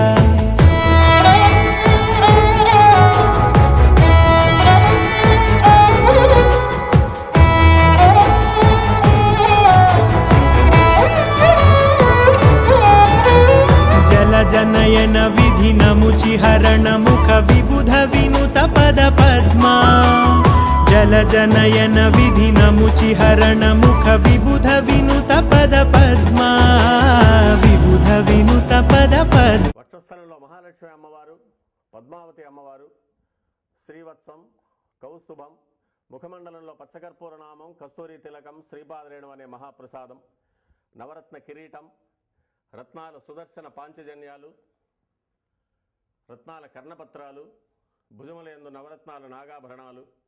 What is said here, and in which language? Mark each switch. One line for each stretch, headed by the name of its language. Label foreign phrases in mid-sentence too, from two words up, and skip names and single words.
Sanskrit: जनयन विधिनमुचिहरण मुख विबुध विनुत पद पद्मा जलजनयन विधिनमुचिहरण मुख विबुध विनुत पद पद्मा विबुध विनुत पद पद्मा
Telugu: వక్షస్థలంలో మహాలక్ష్మి అమ్మవారు పద్మావతి అమ్మవారు శ్రీవత్సం కౌస్తుభం ముఖమండలంలో పచ్చకర్పూర నామం కస్తూరి తిలకం శ్రీపాదరేణు అనే మహాప్రసాదం నవరత్న కిరీటం రత్నాల సుదర్శన పాంచజన్యాలు రత్నాల కర్ణపత్రాలు భుజములందు నవరత్నాల నాగాభరణాలు